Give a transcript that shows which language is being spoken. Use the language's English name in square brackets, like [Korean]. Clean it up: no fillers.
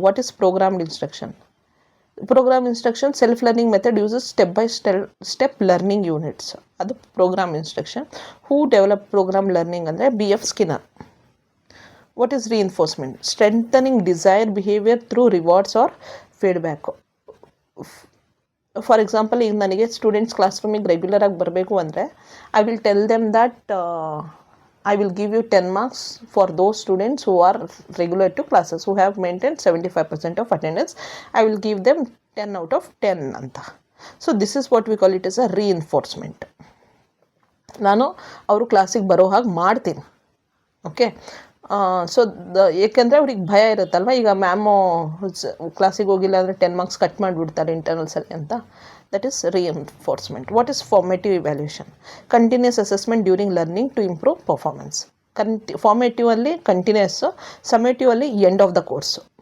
[English] What is programmed instruction? Programme instruction self learning method uses step by step learning units. ಅದು programme instruction. Who develop programme learning ಅಂದರೆ BF Skinner. What is reinforcement? Strengthening desire behaviour through rewards or feedback. For example, [Kannada] ಈಗ ನನಗೆ students class ರೂಮಿಗೆ ರೆಗ್ಯುಲರಾಗಿ ಬರಬೇಕು ಅಂದರೆ [English] I will tell them that I will give you 10 marks for those students who are regular to classes, who have maintained 75% of attendance. I will give them 10 out of 10 ಅಂತ. So this is what we call it as a reinforcement. [Kannada] ನಾನು ಅವರು ಕ್ಲಾಸಿಗೆ ಬರೋ ಹಾಗೆ ಮಾಡ್ತೀನಿ. Okay. So ಏಕೆಂದರೆ ಅವ್ರಿಗೆ ಭಯ ಇರುತ್ತಲ್ವ, ಈಗ ಮ್ಯಾಮು ಕ್ಲಾಸಿಗೆ ಹೋಗಿಲ್ಲ ಅಂದರೆ 10 ಮಾರ್ಕ್ಸ್ ಕಟ್ ಮಾಡಿಬಿಡ್ತಾರೆ ಇಂಟರ್ನಲ್ಸಲ್ಲಿ ಅಂತ. [English] That is reinforcement. What is formative evaluation? Continuous assessment during learning to improve performance. Formative ಅಲ್ಲಿ continuous, summative ಅಲ್ಲಿ end of the course.